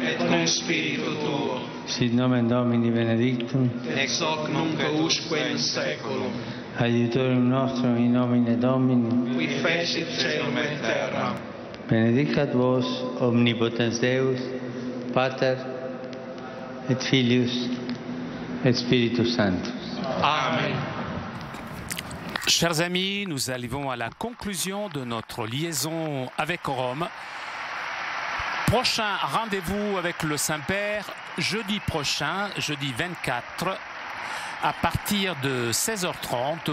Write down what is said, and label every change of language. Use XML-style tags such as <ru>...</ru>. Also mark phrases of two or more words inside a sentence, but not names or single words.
<la>et cum spiritu tuo, sit nomen Domini benedictum, ex hoc nunc usque in saeculum, aiutorium nostrum in nomine Domini, qui fecit caelum et terra. benedicat vos omnipotens Deus, Pater et Filius et Spiritus Sanctus. Amen.</la> <fr>Chers amis, nous arrivons à la conclusion de notre liaison avec Rome. Prochain rendez-vous avec le Saint-Père, jeudi prochain, jeudi 24, à partir de 16h30.</fr>